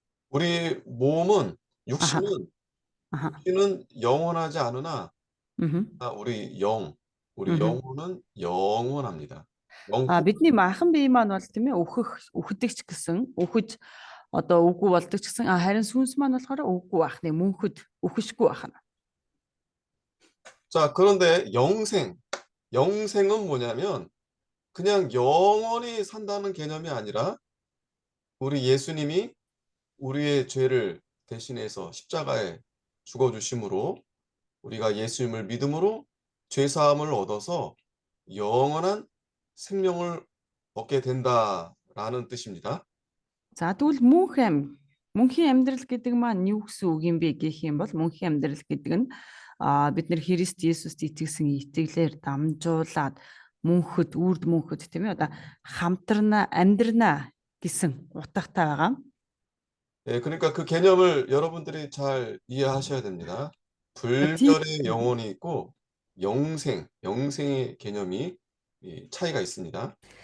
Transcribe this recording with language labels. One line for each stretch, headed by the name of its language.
Korean: 우리 몸은 육신은 영원하지 않으나 우리 영혼은 영원합니다.
Mongolian: Бидний махан бие маань бол тийм ээ үхдэг ч гэсэн үхэж үгүй болдог ч гэсэн харин сүнс маань болохоор үгүй байх нэ мөнхөд үхэшгүй байна.
Korean: 자, 그런데 영생은 뭐냐면 그냥 영원히 산다는 개념이 아니라 우리 예수님이 우리의 죄를 대신해서 십자가에 죽어주심으로 우리가 예수님을 믿음으로 죄사함을 얻어서 영원한 생명을 얻게 된다라는 뜻입니다.
Mongolian: За тэгвэл мөнхийн амьдрал гэдэг маань юу гэсэн үг юм бэ гэх юм бол мөнхийн амьдрал гэдэг нь бид нар Христ Есүст итгэсэн итгэлээр дамжуулаад үрд мөнхөд тийм ээ амьдрна гэсэн утгатай байгаа.
Korean: 네, 그러니까 그 개념을 여러분들이 잘 이해하셔야 됩니다. 불멸의 영혼이 있고 영생의 개념이 차이가 있습니다.